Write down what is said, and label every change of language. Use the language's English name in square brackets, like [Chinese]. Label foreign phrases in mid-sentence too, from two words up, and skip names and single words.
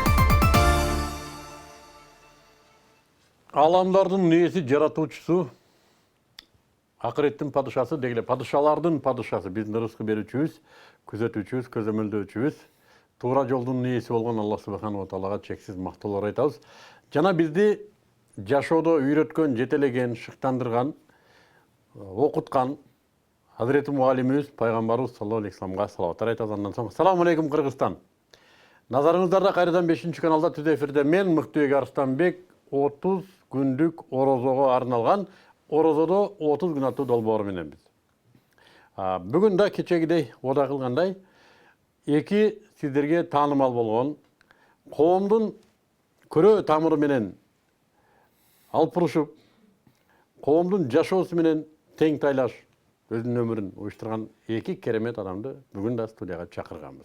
[Kyrgyz] Аламдардын нээси жаратуучусу, акыреттин падышасы дегеле падышалардын падышасы, биздин рызкы берүүчүбүз, күзөтүүчүбүз, көзөмөлдөөчүбүз, туура жолдун нээси болгон Алла [Arabic] سبحانه وتعالى [Kyrgyz] чексиз мактоолор айтабыз. Жана бизди жашоодо үйрөткөн, жетелеген, шыктандырган, окуткан Hazreti Muallimimiz Peygamberimiz [Arabic] صلى الله عليه وسلم [Kyrgyz] salavatlar aytабыз. Андан соң [Arabic] السلام عليكم [Kyrgyz] Kırgızstan. Nazarыңыздарда кайрадан 5-каналда түз эфирде мен Мыктыбек Арыстанбек 30 күндүк орозого арналган Орозодо 30 күн аттуу долбоору менен биз. Бүгүн да кечегидей ода кылгандай эки сиздерге таанымал болгон коомдун көрө тамыры менен алпырышып, коомдун жашоосу менен тең тайлаш өзүнүн өмүрүн уюштурган эки керемет адамды бүгүн да студияга чакырганбыз.